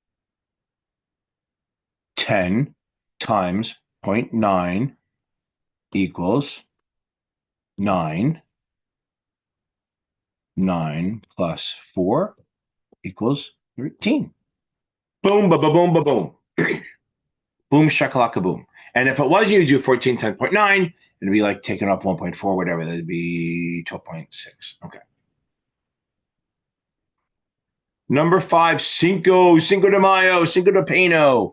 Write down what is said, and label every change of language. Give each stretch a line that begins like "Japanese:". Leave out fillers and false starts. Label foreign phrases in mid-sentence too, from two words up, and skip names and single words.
English: 10 times 0.9 equals 9. 9 plus 4 equals 13. Boom, ba, ba, boom, ba, boom. Boom, shakalaka, boom. And if it was you do 14 times 0.9, it'd be like taking off 1.4, whatever. That'd be 12.6. Okay. Number 5,
Spanish: Cinco de Mayo, Cinco de Pino.